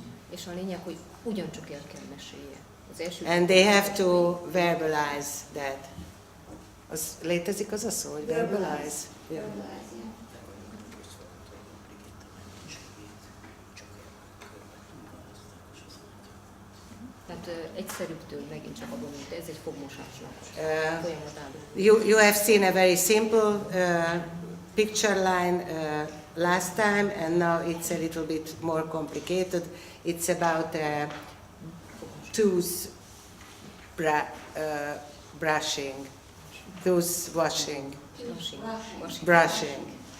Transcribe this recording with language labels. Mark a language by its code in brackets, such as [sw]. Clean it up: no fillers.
[hu] És a lényeg, hogy ugyancsak el kell mesélje. Az első [en] And they have to verbalize that. [hu] Az létezik az a szó, hogy verbalize? [en] Yeah. [hu] Tehát egyszerűbbtől megint csak abban, mint ez egy fogmosásnak folyamat áll. [en] You have seen a very simple picture line last time, and now it's a little bit more complicated. It's about tooth brushing, tooth washing, brushing.